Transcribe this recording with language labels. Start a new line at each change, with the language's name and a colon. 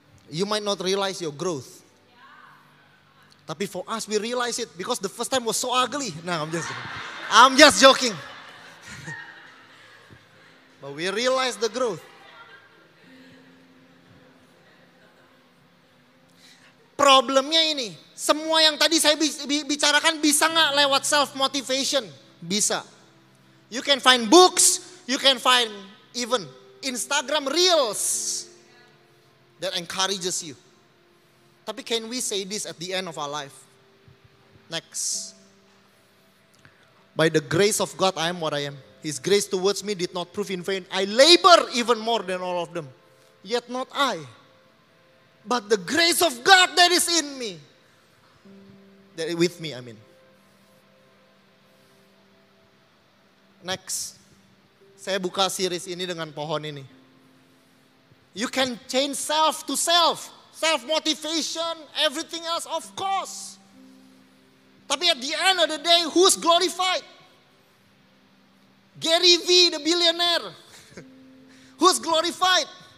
English: You might not realize your growth. Tapi for us, we realize it because the first time was so ugly. No, I'm just joking. But we realize the growth.
Indonesian: Problemnya ini, semua yang tadi saya bicarakan bisa nggak lewat self-motivation? Bisa.
English: You can find books, you can find even Instagram Reels that encourages you. Tapi can we say this at the end of our life? Next. By the grace of God, I am what I am. His grace towards me did not prove in vain. I labor even more than all of them. Yet not I, but the grace of God that is in me. That is with me, I mean. Next.
Indonesian: Saya buka series ini dengan pohon ini.
English: You can change self to self. Self-motivation, everything else, of course. Tapi at the end of the day, who's glorified? Gary V, the billionaire. Who's glorified?